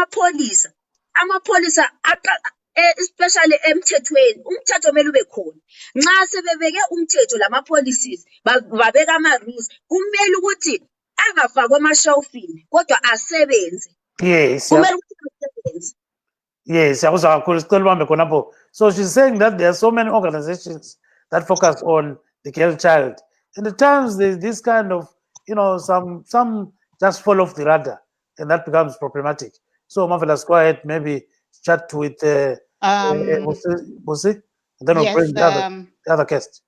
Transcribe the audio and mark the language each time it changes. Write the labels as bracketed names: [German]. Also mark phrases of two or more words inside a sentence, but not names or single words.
[North Ndebele] amapholisa especially emthethweni umthetho kumele ube khona nxa sebebeke umthetho lama-policies babeka ama-rules kumele ukuthi angafakwa emashelfini kodwa asebenze kumele ukuthi asebenze. [English] Yes, so she's saying that there are so many organizations that focus on the girl child. And at times there's this kind of, some just fall off the radar and that becomes problematic. So Marvelous, go ahead, maybe chat with Bosi, and then we'll bring the other guest.